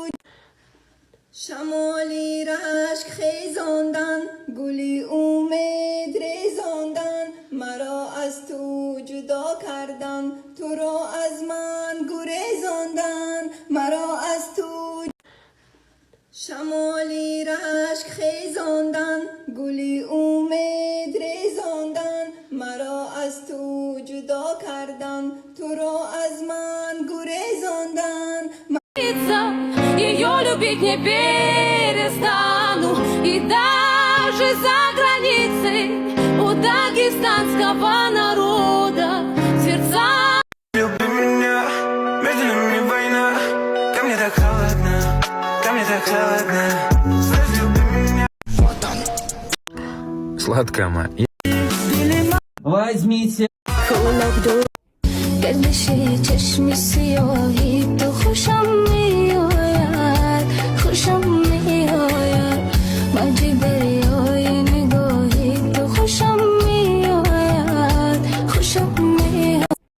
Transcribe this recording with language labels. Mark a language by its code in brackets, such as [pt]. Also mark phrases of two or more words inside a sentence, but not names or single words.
[tg] شمالی رشک خیزاندن، گلی امید ریزاندن، مرا از تو جدا کردن، تو را از من گریزاندن، مرا از تو شمالی رشک خیزاندن، گلی امید ریزاندن، مرا از تو جدا کردن، تو را از من گریزاندن. [ru] Ее любить не перестану, и даже за границей у дагестанского народа сердца. Люби меня, между нами война, ко мне так холодно, ко мне так холодно. Знаешь, люби меня. Вот он. Сладкая моя. Возьмите. [tg] گردشی چشمی سیاهی تو خوشم میآید، خوشم میآید، موجی دریای نگاهی تو خوشم میآید، خوشم میآید.